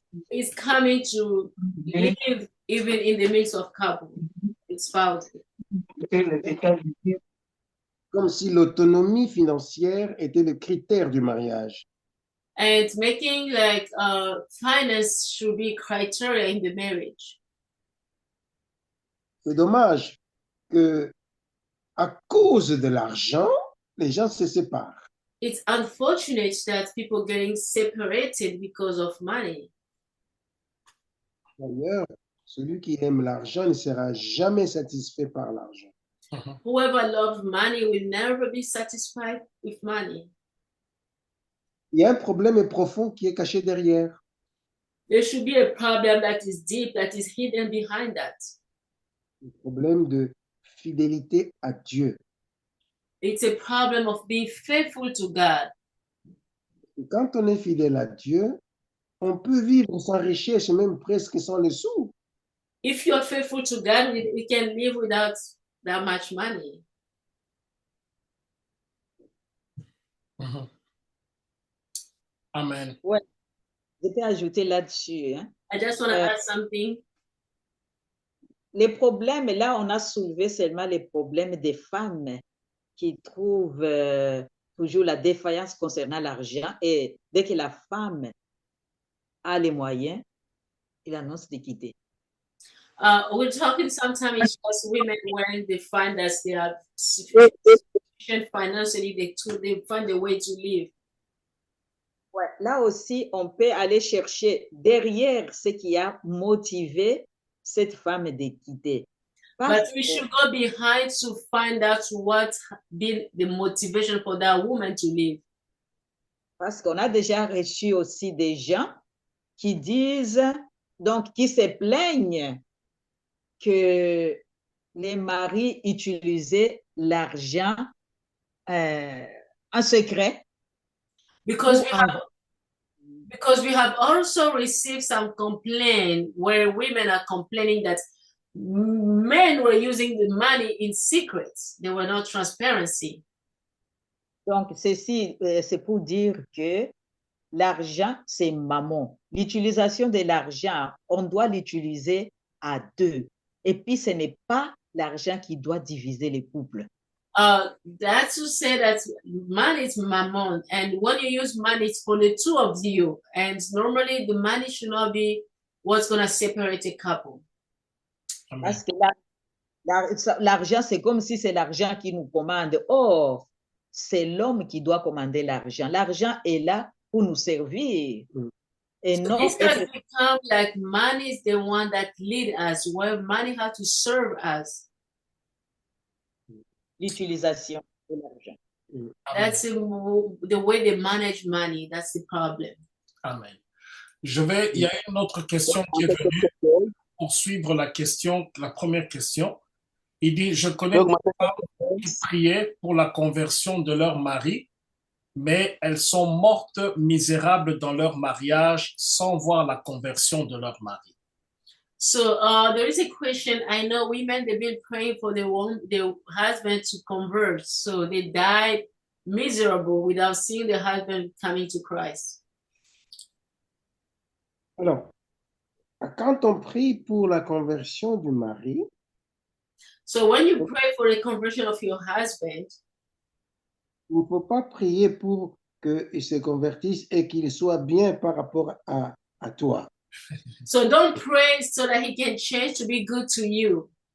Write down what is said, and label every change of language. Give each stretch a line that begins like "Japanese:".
English: is coming to live even in the midst of couple. It's found.
French: Comme si l'autonomie financière était le critère du mariage.
English: And making like finance should be criteria in the marriage.
French: C'est dommage que, à cause de l'argent, les gens se séparent.
English: It's unfortunate that people getting separated because of money.
French: D'ailleurs, celui qui aime l'argent ne sera jamais satisfait par l'argent.
English: Whoever loves money will never be satisfied with money.
French: Il y a un problème profond qui est caché derrière.
English: There should be a problem that is deep, that is hidden behind that.
French: Le problème de fidélité à Dieu.
English: It's a problem of being faithful to God.
French: Et quand on est fidèle à Dieu, on peut vivre sans richesse, même presque sans les sous.
English: If you're faithful to God, we can live without that much money. Amen.
French: Ouais, je peux ajouter là-dessus. Hein.
English: I just want to add something.
French: Les problèmes, là, on a soulevé seulement les problèmes des femmes qui trouvent toujours la défaillance concernant l'argent. Et dès que la femme a les moyens, il annonce de quitter.
English: We're talking sometimes it's just women when they find that they are sufficient financially, they find a way to live.
French: Ouais, là aussi, on peut aller chercher derrière ce qui a motivé cette femme de quitter.
English: But we should go behind to find out what been the motivation for that woman to live.
French: Parce qu'on a déjà reçu aussi des gens qui disent, donc qui se plaignent que les maris utilisaient l'argent en secret.
English: Because we have also received some complaint where women are complaining that men were using the money in secret. They were not transparency.
French: Donc, ceci, c'est pour dire que l'argent, c'est mammon. L'utilisation de l'argent, on doit l'utiliser à deux. Et puis, ce n'est pas l'argent qui doit diviser les couples.
English: That's to say that money is mammon, and when you use money, it's for the two of you. And normally, the money should not be what's going to separate a couple. Amen.
French: Parce que l'argent, c'est comme si c'est l'argent qui nous commande. Or, c'est l'homme qui doit commander l'argent. L'argent est là pour nous servir. Et non
English: This has become like money is the one that lead us, where money has to serve us.
French: l'utilisation de l'argent.
English: That's the way they manage money. That's the problem. Amen.
French: Il y a une autre question qui est venue pour suivre la première question. Il dit, je connais des femmes qui priaient pour la conversion de leur mari, mais elles sont mortes misérables dans leur mariage sans voir la conversion de leur mari.
English: So there is a question. I know women, they've been praying for their husband to convert. So they died miserable without seeing the husband coming to Christ.
French: Alors, quand on prie pour la conversion du mari,
English: So when you pray for the conversion of your husband,
French: il ne faut pas prier pour qu'il se convertisse et qu'il soit bien par rapport à toi.
English: so don't pray so that he can change to be good to you.